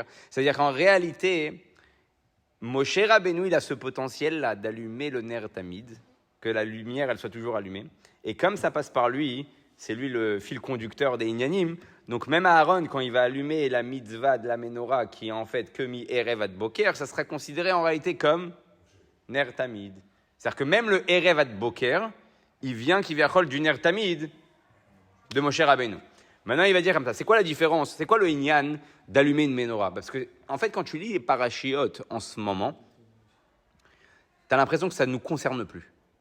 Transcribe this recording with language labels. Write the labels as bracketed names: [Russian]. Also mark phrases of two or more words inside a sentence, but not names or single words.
[French] C'est-à-dire qu'en réalité, Moshe Rabbeinu, il a ce potentiel-là d'allumer le [Hebrew] נר תמיד, [French] que la lumière, elle soit toujours allumée. Et comme ça passe par lui, c'est lui le fil conducteur des Inyanim. Donc même Aaron, quand il va allumer la mitzvah de la menorah, qui est en fait que [Hebrew] מערב עד בוקר, [French] ça sera considéré en réalité comme [Hebrew] נר תמיד. [French] C'est-à-dire que même le [Hebrew] ערב עד בוקר, [French] il vient qui vient du [Hebrew] נר תמיד [French] de Moshe Rabbeinu. Maintenant, il va dire comme ça. C'est quoi la différence? C'est quoi le inyan d'allumer une menorah? Parce que en fait, quand tu lis les parashiot en ce moment, tu as l'impression que ça ne nous concerne plus.